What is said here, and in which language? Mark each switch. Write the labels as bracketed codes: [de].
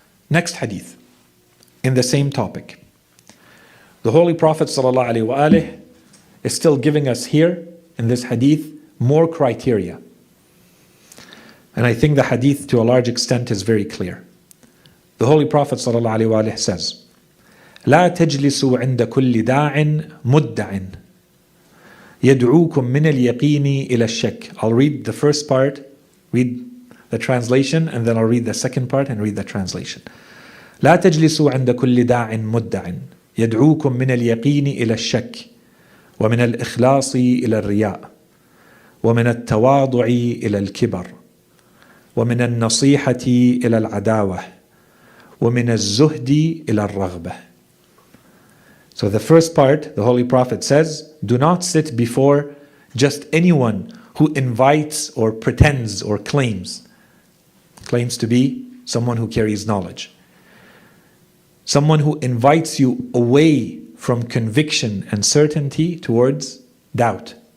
[en] Next hadith, in the same topic. The Holy Prophet ﷺ is still giving us here, in this hadith, more criteria. And I think the hadith to a large extent is very clear. The Holy Prophet ﷺ says, [ar] لا تجلسوا عند كل داع مدع يدعوكم من اليقين إلى الشك. [en] I'll read the first part, read the translation, and then I'll read the second part and read the translation. [ar] لا تجلسوا عند كل داع مدع يدعوكم من اليقين إلى الشك ومن الإخلاص إلى الرياء ومن التواضع إلى الكبر ومن النصيحة إلى العداوة ومن الزهد إلى الرغبة. [en] So the first part, the Holy Prophet says, do not sit before just anyone who invites or pretends or claims to be someone who carries knowledge. Someone who invites you away from conviction and certainty towards doubt.